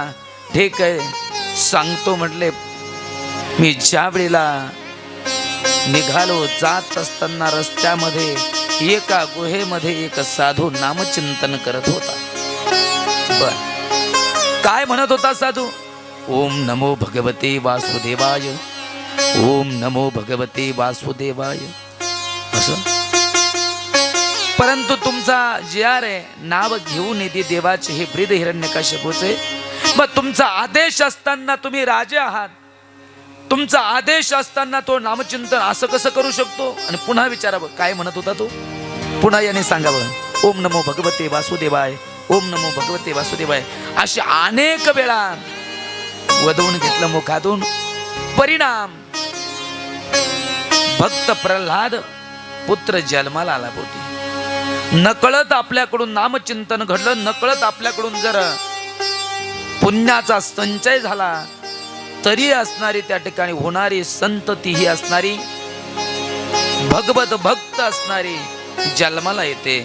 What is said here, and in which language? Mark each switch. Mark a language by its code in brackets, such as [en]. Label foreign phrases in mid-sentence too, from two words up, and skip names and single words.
[mr] ठीक आहे सांगतो म्हटले. मी ज्या वेळेला निघालो, जात असताना रस्त्यामध्ये एका गुहेमध्ये एक साधू नामचिंतन करत होता. बर, काय म्हणत होता साधू? [sa] ओम नमो भगवते वासुदेवाय, ओम नमो भगवते वासुदेवाय असं. [mr] परंतु तुमचा जे आहे नाव घेऊन येते देवाचे हे ब्रीद हिरण्यकश्यपूचे. मग तुमचा आदेश असताना, तुम्ही राजे आहात, तुमचा आदेश असताना तो नामचिंतन असं कसं करू शकतो? आणि पुन्हा विचारावं काय म्हणत होता तो, पुन्हा याने सांगावं [sa] ओम नमो भगवते वासुदेवाय, ओम नमो भगवते वासुदेवाय. [mr] अशी अनेक वेळा वदवून घेतलं मुखातून. परिणाम भक्त प्रल्हाद पुत्र जन्माला आला पोटी. नकळत आपल्याकडून नामचिंतन घडलं, नकळत आपल्याकडून जर पुण्याचा संचय झाला तरी असणारी त्या ठिकाणी होणारी संतती ही असणारी भगवत भक्त असणारी जन्माला येते.